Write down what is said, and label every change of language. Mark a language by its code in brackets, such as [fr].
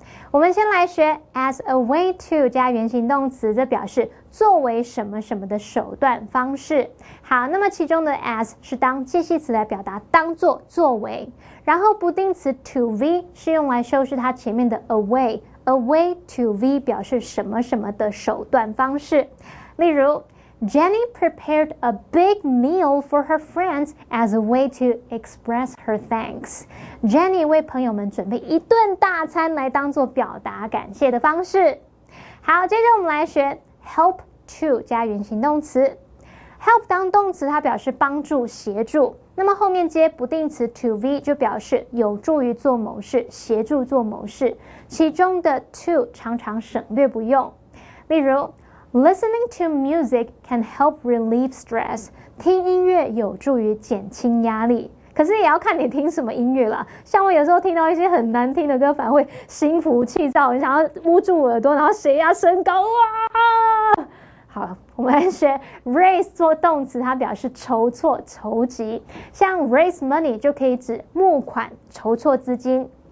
[zh] 我们先来学 [en] as a way to [zh] 加原形动词，这表示作为什么什么的手段方式。好，那么其中的 as 是当介系词来表达当作、作为，然后不定词 to v 是用来修饰它前面的 [en] a way to v [zh] 表示什么什么的手段方式。例如 [en] Jenny prepared a big meal for her friends as a way to express her thanks. [zh] Jenny 为朋友们准备一顿大餐来当做表达感谢的方式。好，接着我们来学 help to 加原形动词。 help 当动词，它表示帮助、协助，那么后面接不定词 to v 就表示有助于做某事、协助做某事，其中的 to 常常省略不用。例如 [en] Listening to music can help relieve stress. [zh] 听音乐有助于减轻压力，可是也要看你听什么音乐啦。像我有时候听到一些很难听的歌，反而会心浮气躁，很想要捂住耳朵，然后血压升高啊！好，我们来学 raise 做动词，它表示筹措、筹集，像 [en] raise money [zh] 就可以指募款、筹措资金。